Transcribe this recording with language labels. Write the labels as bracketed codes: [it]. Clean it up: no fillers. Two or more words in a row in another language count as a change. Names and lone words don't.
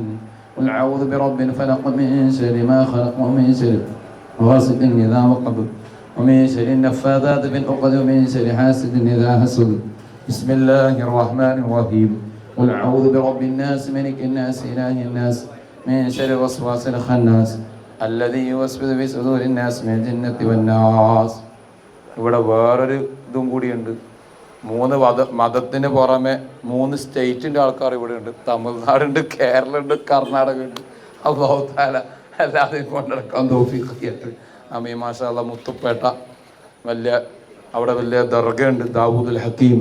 [ar] قل أعوذ برب الفلق من شر ما خلق ومن شر غاسق إذا وقب ومن شر النفاثات في العقد ومن شر حاسد إذا حسد. بسم الله الرحمن الرحيم. قل أعوذ برب الناس ملك الناس إله الناس من شر الوسواس الخناس الذي يوسوس في صدور الناس من الجنة والناس. [ml] ഇവിടെ വേറൊരു ഇതും കൂടിയുണ്ട്. 3 മതത്തിന് പുറമെ 3 സ്റ്റേറ്റിൻ്റെ ആൾക്കാർ ഇവിടെ ഉണ്ട്. തമിഴ്നാടുണ്ട്, കേരളമുണ്ട്, കർണാടക ഉണ്ട്. [ar] الله تعالى [ml] എല്ലാവരെയും കൊണ്ടെടുക്കാൻ തൗഫീഖ് ചെയ്യട്ടെ. [ar] آمين. ما شاء الله. [ml] മുത്തുപ്പേട്ട അവിടെ വലിയ ദർഗയുണ്ട്, ദാവൂദുൽ ഹക്കീം.